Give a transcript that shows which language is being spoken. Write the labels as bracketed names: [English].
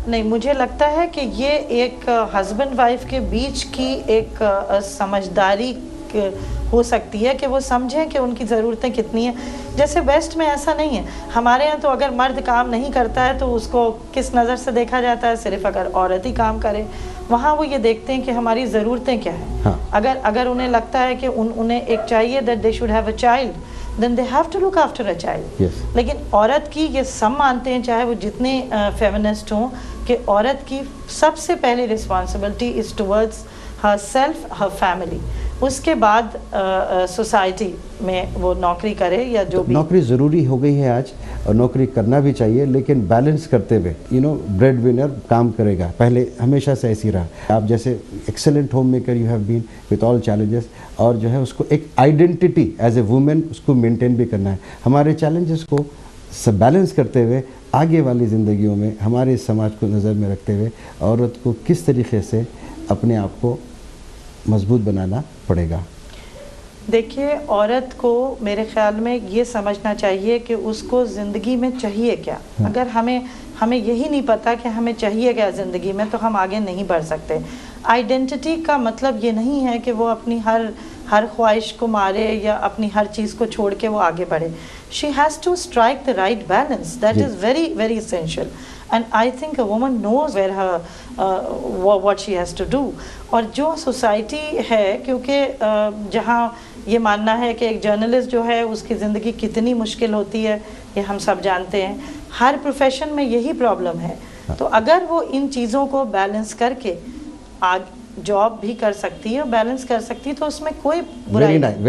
[Urdu] نہیں, مجھے لگتا ہے کہ یہ ایک ہسبینڈ وائف کے بیچ کی ایک سمجھداری ہو سکتی ہے کہ وہ سمجھیں کہ ان کی ضرورتیں کتنی ہیں. جیسے ویسٹ میں ایسا نہیں ہے, ہمارے یہاں تو اگر مرد کام نہیں کرتا ہے تو اس کو کس نظر سے دیکھا جاتا ہے, صرف اگر عورت ہی کام کرے. وہاں وہ یہ دیکھتے ہیں کہ ہماری ضرورتیں کیا ہیں. اگر انہیں لگتا ہے کہ انہیں ایک چاہیے [English] that they should have a child, then they have to look after a child. [Urdu] لیکن عورت کی یہ سب مانتے ہیں, چاہے وہ جتنے فیمنسٹ ہوں, کہ عورت کی سب سے پہلی responsibility [English] is towards herself, her family. [Urdu] اس کے بعد سوسائٹی میں وہ نوکری کرے یا جو بھی. نوکری ضروری ہو گئی ہے آج, اور نوکری کرنا بھی چاہیے, لیکن بیلنس کرتے ہوئے بریڈ ونر کام کرے گا. پہلے ہمیشہ سے ایسی رہا. آپ جیسے [English] excellent home maker you have been with all challenges, [Urdu] اور جو ہے اس کو ایک [English] identity as a woman [Urdu] اس کو مینٹین بھی کرنا ہے. ہمارے چیلنجز کو بیلنس کرتے ہوئے آگے والی زندگیوں میں ہمارے سماج کو نظر میں رکھتے ہوئے عورت کو کس طریقے سے اپنے آپ کو مضبوط بنانا پڑے گا. دیکھیے عورت کو میرے خیال میں یہ سمجھنا چاہیے کہ اس کو زندگی میں چاہیے کیا. اگر ہمیں یہی نہیں پتا کہ ہمیں چاہیے کیا زندگی میں, تو ہم آگے نہیں بڑھ سکتے. آئیڈینٹی کا مطلب یہ نہیں ہے کہ وہ اپنی ہر خواہش کو مارے یا اپنی ہر چیز کو چھوڑ کے وہ آگے بڑھے. [English] She has to strike the right balance. That is very, very essential. And I think a woman knows where what she has to do. [Urdu] اور جو سوسائٹی ہے, کیونکہ جہاں یہ ماننا ہے کہ ایک جرنلسٹ جو ہے اس کی زندگی کتنی مشکل ہوتی ہے, یہ ہم سب جانتے ہیں. ہر پروفیشن میں یہی پرابلم ہے. تو اگر وہ ان چیزوں کو بیلنس کر کے جاب بھی کر سکتی ہے, بیلنس کر سکتی ہے, تو اس میں کوئی برائی نہیں.